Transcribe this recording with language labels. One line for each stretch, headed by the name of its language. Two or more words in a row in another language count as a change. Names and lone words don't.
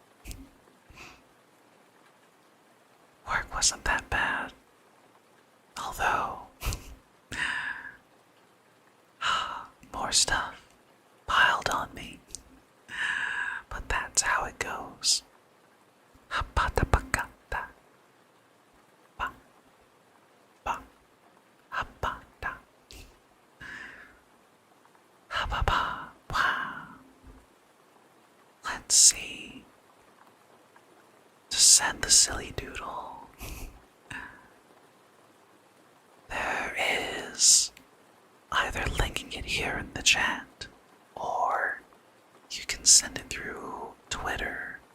English: Work wasn't that bad, although more stuff piled on me. But that's how it goes. Hapatapakata. Ba. Ba. Hapata. Hababa. Wow. Let's see. To send the silly doodle. There is either linking it here in the chat, or you can send it through Twitter.